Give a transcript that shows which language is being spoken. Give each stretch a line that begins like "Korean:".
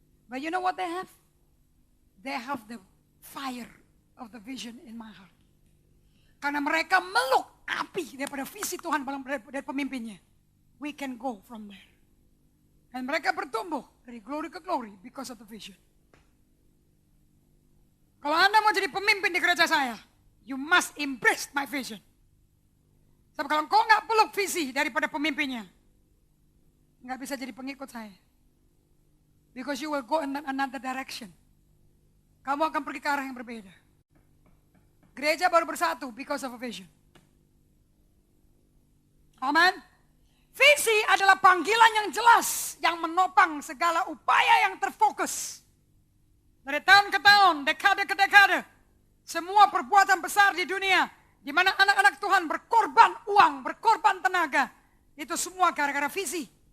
English: But you know what they have? They have the fire of the vision in my heart.
Indonesian: Karena mereka meluk api daripada visi Tuhan dari pemimpinnya.
English: We can go from there.
Indonesian: Dan mereka bertumbuh dari
English: glory ke glory because of the vision.
Indonesian: Kalau Anda mau jadi pemimpin di gereja saya,
English: you must embrace my vision.
Indonesian: Sebab kalau kau nggak peluk visi daripada pemimpinnya, nggak bisa jadi pengikut saya.
English: Because you will go in another direction.
Indonesian: Kamu akan pergi ke arah yang berbeda. Gereja baru bersatu
English: because of a vision.
Indonesian: Amen. Visi adalah panggilan yang jelas yang menopang segala upaya yang terfokus. Dari tahun ke tahun, dekade ke dekade, semua perbuatan besar di dunia, di mana anak-anak Tuhan berkorban uang, berkorban tenaga, itu semua gara-gara visi.